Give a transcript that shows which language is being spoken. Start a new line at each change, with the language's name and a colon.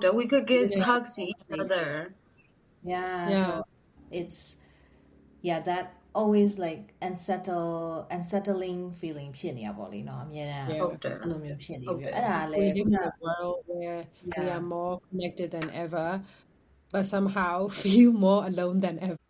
Burmese: ဟုတ်တယ်
English: we could give hugs to each other so it's that always like unsettling feeling
Burmese: ဖြစ်နေရပါလိမ့်နော်အမြဲတမ်းအဲ့လိုမျိုးဖြစ်နေပြီအဲ့ဒါလည်း
English: we live in a world where we are more connected than ever but somehow feel more alone than ever